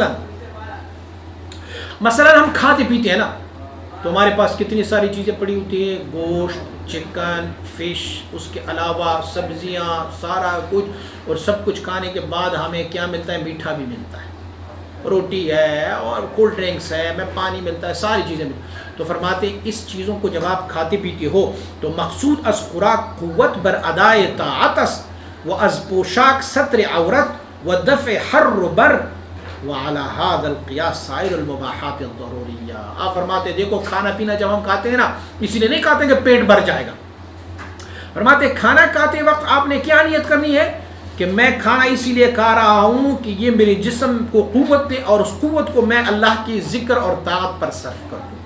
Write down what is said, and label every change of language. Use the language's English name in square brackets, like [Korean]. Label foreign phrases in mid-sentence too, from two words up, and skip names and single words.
[Urdu] مثلا ہم کھاتے پیتے ہیں نا، تو ہمارے پاس کتنی ساری چیزیں پڑی ہوتی ہیں، گوشت، چکن، فش، اس کے علاوہ سبزیاں، سارا کچھ، اور سب کچھ کھانے کے بعد ہمیں کیا ملتا ہے، میٹھا بھی ملتا ہے، روٹی ہے اور کولڈ ڈرنکس ہے، ہمیں پانی ملتا ہے، ساری چیزیں ملتی ہیں۔ تو فرماتے ہیں اس چیزوں کو جب آپ کھاتے پیتے ہو تو [Persian] مقصود از خوراک قوت بر ادائے طاعت است، و از پوشاک ستر عورت و دفع حر بر، [Arabic] وعلى هذا القياس سائر المباحات الضروریہ۔ [Urdu] آپ فرماتے ہیں دیکھو کھانا پینا جب ہم کھاتے ہیں نا، اسی لیے نہیں کھاتے کہ پیٹ بھر جائے گا، فرماتے ہیں کھانا کھاتے وقت آپ نے کیا نیت کرنی ہے کہ میں کھانا اسی لیے کھا رہا ہوں کہ یہ میرے جسم کو قوت دے، اور اس قوت کو میں اللہ کی ذکر اور طاعت پر صرف کر دوں۔